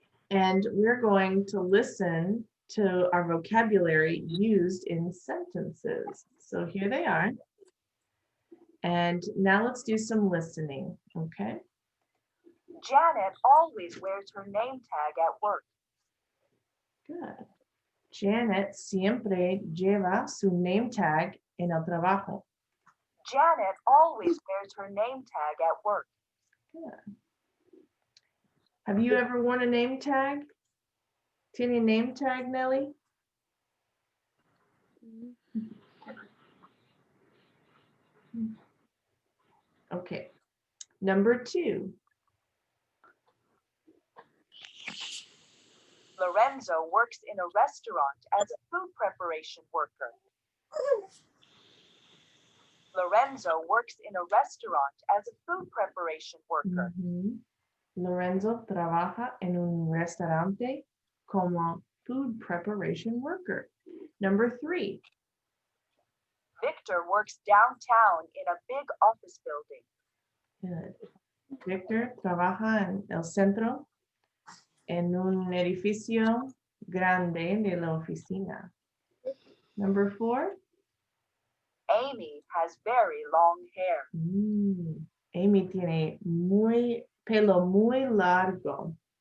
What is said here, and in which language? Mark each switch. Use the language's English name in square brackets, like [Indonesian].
[English] And we're going to listen to our vocabulary used in sentences. So here they are. And now let's do some listening, okay? Janet always wears her name tag at work. Good. [Spanish] Janet siempre lleva su [English] name tag [Spanish] en el trabajo. [English] Janet always wears her name tag at work. Good. Have you ever worn a name tag? [Spanish] Tiene [English] name tag, [Spanish] Nelly? [English] Okay. Number 2. Lorenzo works in a restaurant as a food preparation worker. Lorenzo works in a restaurant as a food preparation worker. [Spanish] Lorenzo trabaja en un restaurante como [English] food preparation worker. Number 3. Victor works downtown in a big office building. Good. [Spanish] Victor trabaja en el centro en un edificio grande de la oficina. [English] Number 4. Amy has very long hair. [Spanish] Amy tiene pelo muy largo.